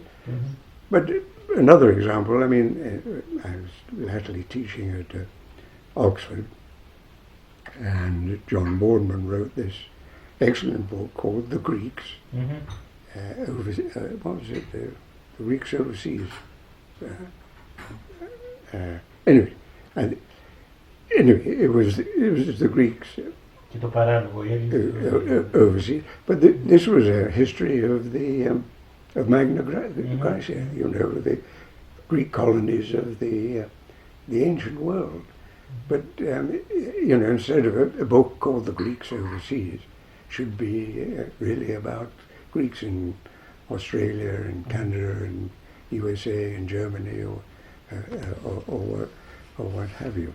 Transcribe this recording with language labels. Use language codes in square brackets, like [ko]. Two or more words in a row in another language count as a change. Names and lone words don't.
[en] But another example, I mean, I was latterly teaching at Oxford, and John Boardman wrote this excellent book called The Greeks. What was it? The Greeks Overseas. Anyway, it was the Greeks [el] Και το παράλογο, [en] overseas. But this was a history of the of Magna Graecia, you know, the Greek colonies of the ancient world. But you know, instead of a book called The Greeks Overseas, should be really about Greeks in Australia and Canada and USA and Germany or what have you.